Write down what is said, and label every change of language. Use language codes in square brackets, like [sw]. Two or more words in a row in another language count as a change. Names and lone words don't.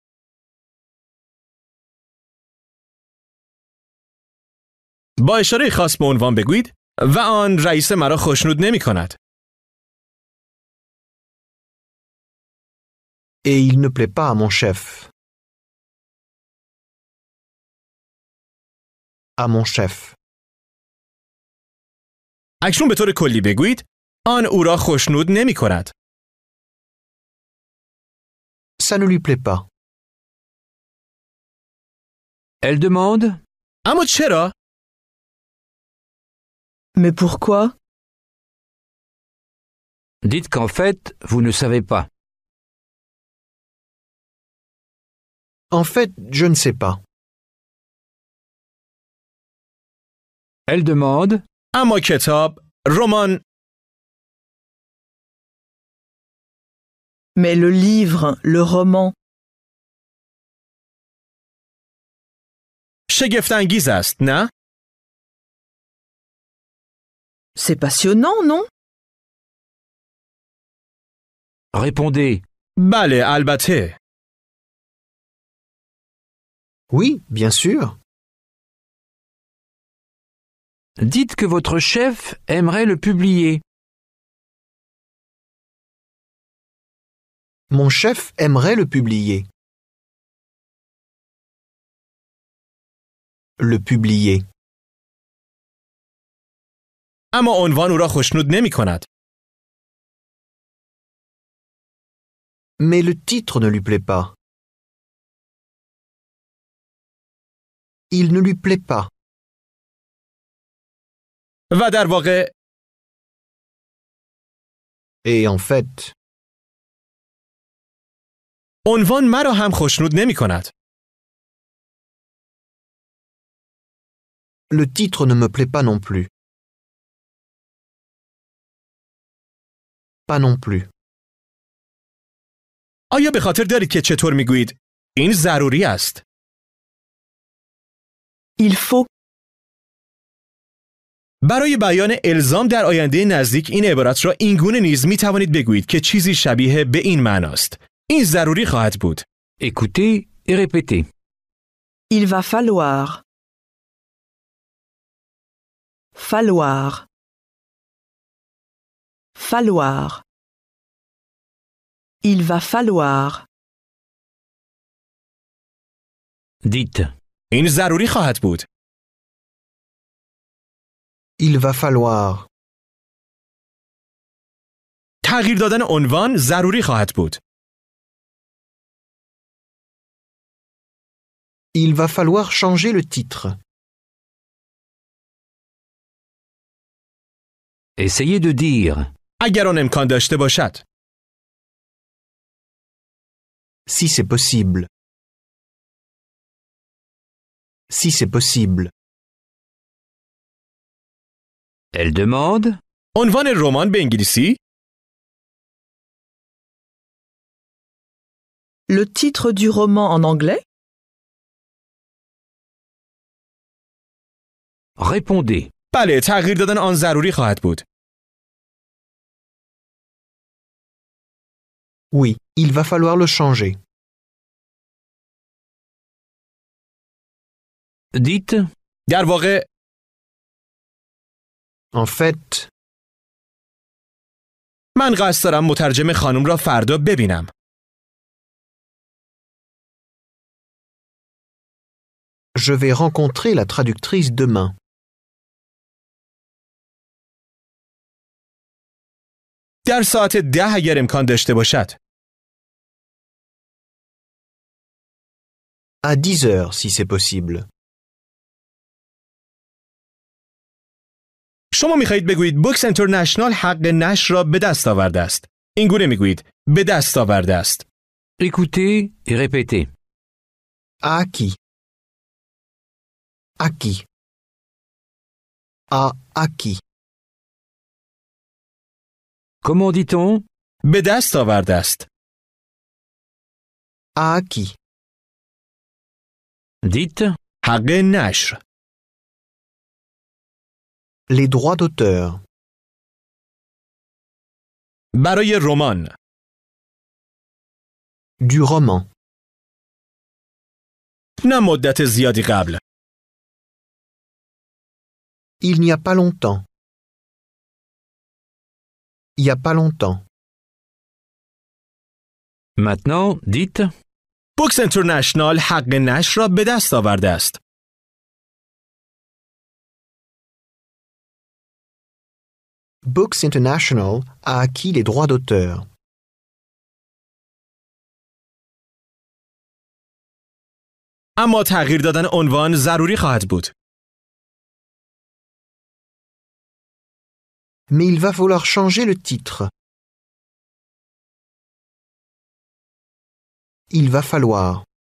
[fa] با اشاره خاص به عنوان بگویید و آن رئیس مرا خوشنود نمی کند. [fr] Et il ne plaît pas à mon chef. À mon chef. [fa] اکنون به طور کلی بگویید آن او را خوشنود نمی کند. [fr] Ça ne lui plaît pas. Elle demande [fa] اما چرا؟ [fr] Mais pourquoi? Dites qu'en fait, vous ne savez pas. En fait, je ne sais pas. Elle demande [fa] اما کتاب، رمان، [fr] Mais le livre, le roman, [fa] شگفت‌انگیز است، نه؟ [fr] c'est passionnant, non? répondez. [fa] بله، البته. [fr] Oui, bien sûr. Dites que votre chef aimerait le publier. Mon chef aimerait le publier. Le publier. [fa] اما عنوان او را خوشنود نمی کند. [fr] Mais le titre ne lui plaît pas. Il ne lui plaît pas. [fa] و در واقع [fr] Et en fait, [fa] عنوان مرا هم خوشنود نمی کند. [fr] le titre ne me plaît pas non plus. Pas non plus. [fa] آیا به خاطر دارید که چطور می گویید؟ این ضروری است. [fr] Il faut. [fa] برای بیان الزام در آینده نزدیک این عبارت را اینگونه نیز می توانید بگویید که چیزی شبیه به این معناست. این ضروری خواهد بود. [fr] Écoutez et répétez. Il va falloir. Falloir. Falloir. Il va falloir. Dites. [fa] این ضروری خواهد بود. [fr] Il va falloir. [fa] تغییر دادن عنوان ضروری خواهد بود. [fr] Il va falloir changer le titre. Essayez de dire. [fa] اگر آن امکان داشته باشد. [fr] Si c'est possible. Si c'est possible. Elle demande [fa] عنوان رمان به انگلیسی [fr] Le titre du roman en anglais? Répondez. [fa] بله، تغییر دادن آن ضروری خواهد بود. [fr] Oui, il va falloir le changer. Dites [fa] در واقع [fr] En fait, [fa] من قصد دارم مترجم خانم را فردا ببینم. [fr] je vais rencontrer la traductrice demain. [fa] در ساعت 10 اگر امکان داشته باشد. [fr] À 10 heures, si c'est possible. [fa] شما میخواهید بگویید بوکس اینترنشنال حق نشر را به دست آورده است. این گونه میگویید به دست آورده است. [fr] Écoutez et répétez. À qui? À qui? À qui? Comment dit-on? [fa] به دست آورده است. [fr] À qui? Dites [fa] حق نشر. [fr] Les droits d'auteur. [fa] برای رمان. [fr] Du roman. [fa] نه مدت زیادی قبل. [fr] Il n'y a pas longtemps. Il n'y a pas longtemps. maintenant, dites [fa] بوکس اینترنشنال حق نشر را به دست آورده است. [fr] Books International a acquis les droits d'auteur. [fa] اما تغییر دادن عنوان ضروری خواهد بود. [fr] Mais il va falloir changer le titre. Il va falloir.